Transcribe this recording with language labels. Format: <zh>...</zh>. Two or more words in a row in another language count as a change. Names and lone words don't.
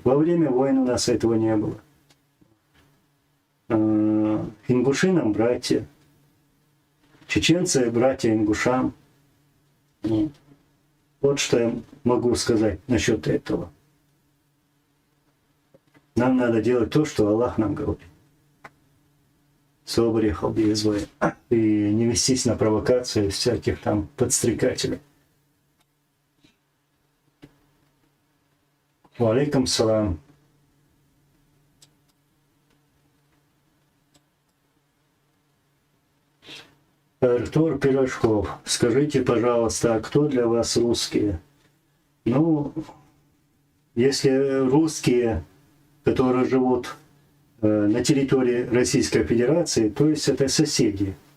<ru>Во время войн у нас этого не было. Ингуши нам братья, чеченцы братья ингушам. Вот что я могу сказать насчет этого. Нам надо делать то, что Аллах нам говорит. Собри, халби, злой. И не вестись на провокации всяких там подстрекателей.</ru> <ar>وعليكم السلام.</ar> <ru>Артур Пирожков, скажите, пожалуйста, а кто для вас русские? Ну, если русские, которые живут на территории Российской Федерации, то есть это соседи.</ru>